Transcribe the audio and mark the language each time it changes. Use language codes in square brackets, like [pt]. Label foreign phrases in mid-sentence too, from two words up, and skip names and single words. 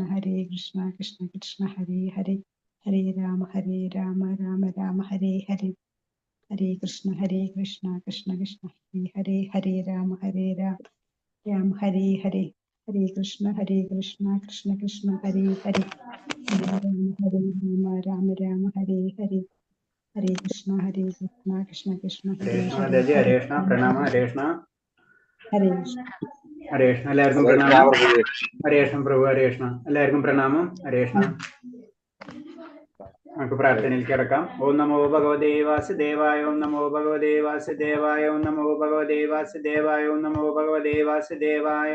[sa] കൃഷ്ണ കൃഷ്ണ ഹരേ ഹരേ, ഹരേ രാമ രാമ രാമ ഹരേ ഹരേ, ഹരേ കൃഷ്ണ കൃഷ്ണ കൃഷ്ണ ഹരേ ഹരേ, ഹരേ രാമ രാമ ഹരേ ഹരേ, ഹരേ കൃഷ്ണ കൃഷ്ണ കൃഷ്ണ ഹരേ ഹരേ, ഹരേ രാമ രാമ രാമ ഹരേ ഹരേ, ഹരേ കൃഷ്ണ കൃഷ്ണ കൃഷ്ണ ഹരേ ഹരേ, [ml] ഹരേ കൃഷ്ണ പ്രണാമ. ഹരേ കൃഷ്ണ ഹരേ കൃഷ്ണ. ഹരേ കൃഷ്ണ. എല്ലാവർക്കും പ്രണാമം. ഹരേ കൃഷ്ണ പ്രഭു. ഹരേ കൃഷ്ണ. എല്ലാവർക്കും പ്രണാമം. ഹരേ കൃഷ്ണ. നമുക്ക് പ്രാർത്ഥനയിലേക്ക് കിടക്കാം. [sa] ഓം നമോ ഭഗവതേ വാസുദേവായ, ഓം നമോ ഭഗവതേ വാസുദേവായ, ഓം നമോ ഭഗവതേ വാസുദേവായ, ഓം നമോ ഭഗവതേ വാസുദേവായ.